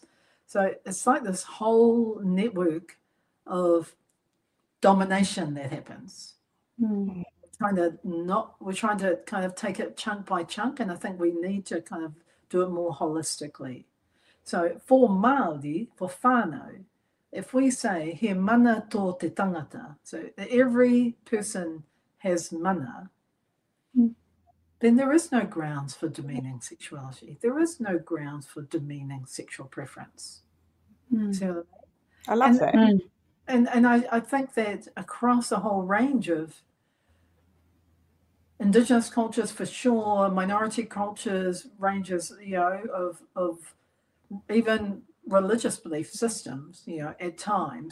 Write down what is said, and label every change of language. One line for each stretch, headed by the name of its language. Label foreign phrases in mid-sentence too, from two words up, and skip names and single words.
English: So it's like this whole network of domination that happens. We're trying to kind of take it chunk by chunk, and I think we need to kind of do it more holistically. So for Māori, for whānau, if we say
Māori: he mana tō te tangata,
English: so every person has mana, then there is no grounds for demeaning sexuality. There is no grounds for demeaning sexual preference. So, I love that. And I think that across a whole range of Indigenous cultures, for sure, minority cultures, ranges, of even religious belief systems, at times.